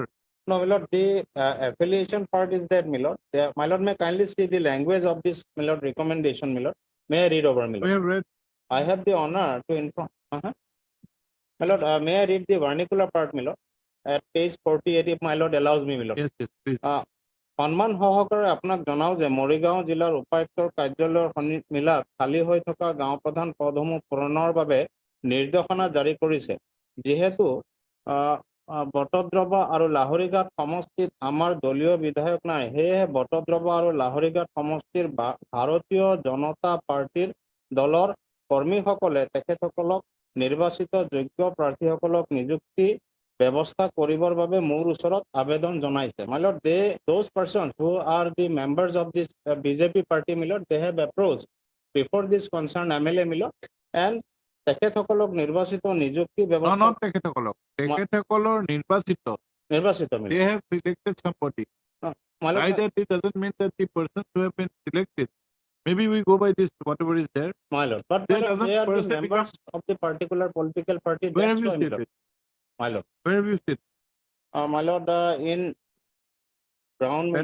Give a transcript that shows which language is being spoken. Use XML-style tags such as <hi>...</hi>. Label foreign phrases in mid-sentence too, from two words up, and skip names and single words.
<en>No, my lord, the affiliation part is there, my lord. My lord, may kindly see the language of this, my lord, recommendation, my lord. May I read over, my lord? We have read. I have the honor to inform. My lord, may I read the vernacular part, my lord? At page 48, if my lord allows me, my lord. Yes, please.</en> <as>সন্মান সহকাৰে আপোনাক জনাও যে মৰিগাঁও জিলাৰ উপায়ুক্তৰ কাৰ্যালয়ৰ মিলাত খালী হৈ থকা গাঁও প্ৰধান পদসমূহ পূৰণৰ বাবে নিৰ্দেশনা জাৰি কৰিছে। যিহেতু বটদ্ৰৱা আৰু লাহৰীঘাট সমষ্টিত আমাৰ দলীয় বিধায়ক নাই, সেয়েহে বটদ্ৰৱা আৰু লাহৰীঘাট সমষ্টিৰ ভাৰতীয় জনতা পাৰ্টিৰ দলৰ কৰ্মীসকলে তেখেতসকলক নিৰ্বাচিত যোগ্য প্ৰাৰ্থীসকলক নিযুক্তি ব্যৱস্থা কৰিবৰ বাবে মোৰ ওচৰত আবেদন জনাইছে।</as> <en>My lord, those persons who are the members of this BJP party, my lord, they have approached before this concerned MLA, my lord, and</en> <as>তেখেতসকলক নিৰ্বাচিত নিযুক্তি ব্যৱস্থা not তেখেতসকলক তেখেতসকলৰ নিৰ্বাচিত নিৰ্বাচিত my</as> <en>they lord. have selected somebody. My lord, By that it doesn't mean that the persons who have been selected, maybe we go by this whatever is there. my lord, but my There lord, doesn't they are the person members of the particular political party. Where have That's you why, my lord. stated? My lord, Where have you stated? my lord, in Brown, my</en>